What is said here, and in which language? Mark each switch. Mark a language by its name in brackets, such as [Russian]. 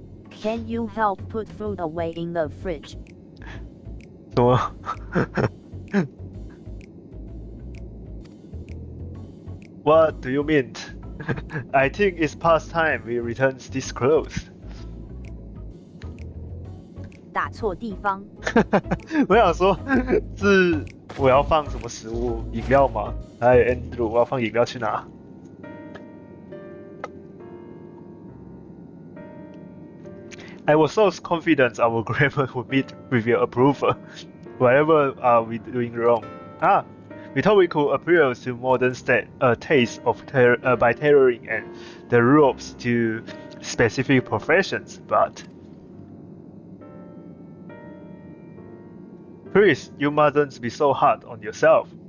[English] Can you help put food away in the fridge? [Chinese] 什么？ [English] What do you mean? I think it's past time we return this clothes. [Chinese] 打错地方。我想说，是我要放什么食物？饮料吗？哎 ，Andrew， 我要放饮料去哪？ [English] I was so confident our grammar would meet with your approval. Whatever are we doing wrong? We thought we could appeal to modern taste of by tailoring and the rules to specific professions, but please, you mustn't be so hard on yourself.